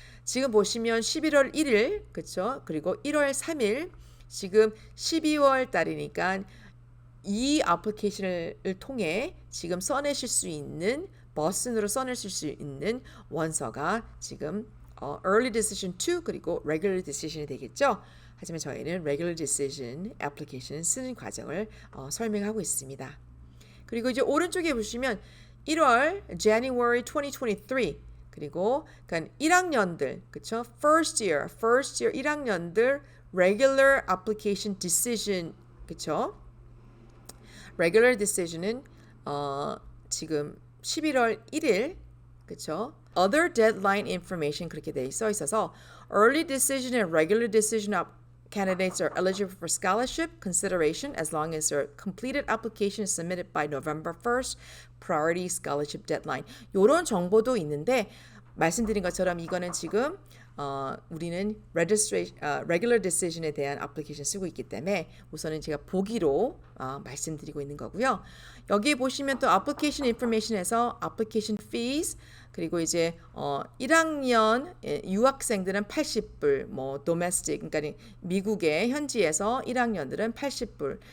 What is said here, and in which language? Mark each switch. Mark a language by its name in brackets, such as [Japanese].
[Korean] 지금 보시면 11월 1일 그렇죠? 그리고 1월 3일 지금 12월 달이니까 이 애플리케이션을 통해 지금 써내실 수 있는 보스턴으로 써내실 수 있는 원서가 지금 early decision 2 그리고 regular decision이 되겠죠. 하지만 저희는 regular decision application 쓰는 과정을 설명하고 있습니다. 그리고 이제 오른쪽에 보시면 1월 January 2023 그리고 그러니까 1학년들 그렇죠? [English] first year [Korean] 1학년들 [English] regular application decision [Korean] 그렇죠? regular decision은 지금 11월 1일 그렇죠? [English] Other deadline information [Korean] 그렇게 돼 있어서 [English] early decision and regular decision candidates are eligible for scholarship consideration as long as their completed application is submitted by November 1st, priority scholarship deadline. [Korean] 이런 정보도 있는데 말씀드린 것처럼 이거는 지금 우리는 regular decision에 대한 애플리케이션 쓰고 있기 때문에 우선은 제가 보기로 말씀드리고 있는 거고요. 여기 보시면 또 application information에서 application fees 그리고 이제 1학년 유학생들은 80불, 뭐 domestic 그러니까 미국의 현지에서 1학년들은 80불.